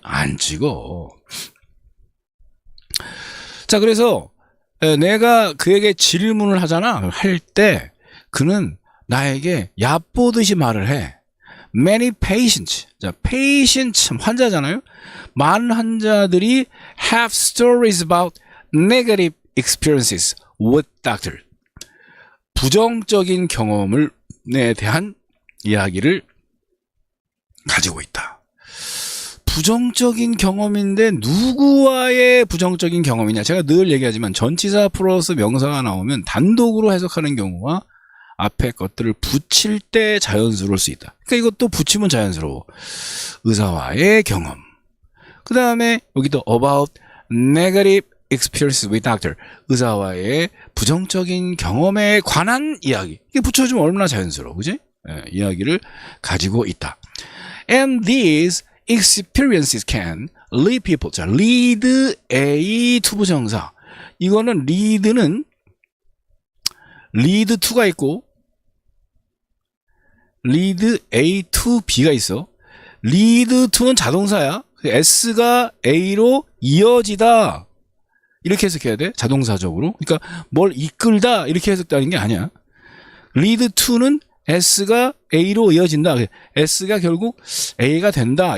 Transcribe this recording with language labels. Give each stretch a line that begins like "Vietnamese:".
Korean: 안 찍어. 자, 그래서 내가 그에게 질문을 하잖아. 할 때 그는 나에게 얕보듯이 말을 해.
English: Many patients. 자, patient
Korean: 환자잖아요. 많은 환자들이
English: have stories about negative experiences with doctor.
Korean: 부정적인 경험에 대한 이야기를 가지고 있다. 부정적인 경험인데 누구와의 부정적인 경험이냐? 제가 늘 얘기하지만 전치사 플러스 명사가 나오면 단독으로 해석하는 경우와 앞에 것들을 붙일 때 자연스러울 수 있다. 그러니까 이것도 붙이면 자연스러워. 의사와의 경험. 그 다음에 여기도
English: about negative experiences with doctor.
Korean: 의사와의 부정적인 경험에 관한 이야기. 이게 붙여주면 얼마나 자연스러워. 그지? 이야기를 가지고 있다.
English: And these experiences can lead people.
Korean: 자, lead A 투부정사. 이거는 lead는 lead to가 있고 lead A to B가 있어. lead to는 자동사야. S가 A로 이어지다. 이렇게 해석해야 돼. 자동사적으로. 그러니까 뭘 이끌다 이렇게 해석하는 게 아니야. lead to는 S가 A로 이어진다. S가 결국 A가 된다.